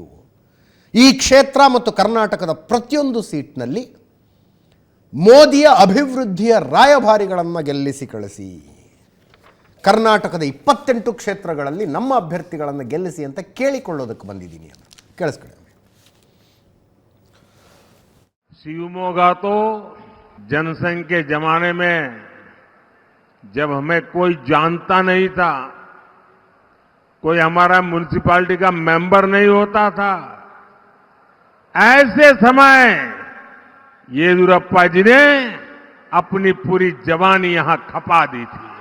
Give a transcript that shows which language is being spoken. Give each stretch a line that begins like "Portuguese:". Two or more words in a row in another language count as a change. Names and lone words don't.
Kannada: ಈ ಕ್ಷೇತ್ರ ಮತ್ತು ಕರ್ನಾಟಕದ ಪ್ರತಿಯೊಂದು ಸೀಟ್ನಲ್ಲಿ ಮೋದಿಯ ಅಭಿವೃದ್ಧಿಯ ರಾಯಭಾರಿಗಳನ್ನು ಗೆಲ್ಲಿಸಿ ಕಳಿಸಿ, ಕರ್ನಾಟಕದ 28 ಕ್ಷೇತ್ರಗಳಲ್ಲಿ ನಮ್ಮ ಅಭ್ಯರ್ಥಿಗಳನ್ನು ಗೆಲ್ಲಿಸಿ ಅಂತ ಕೇಳಿಕೊಳ್ಳೋದಕ್ಕೆ ಬಂದಿದ್ದೀನಿ ಅಂತ. ಕೇಳಿಸ್ಕೊಳ್ಳಿ.
Hindi: शिवमोगा तो जनसंघ के जमाने में जब हमें कोई जानता नहीं था, कोई हमारा म्युनिसिपैलिटी का मेंबर नहीं होता था, ऐसे समय येदियुरप्पा जी ने अपनी पूरी जवानी यहां खपा दी थी.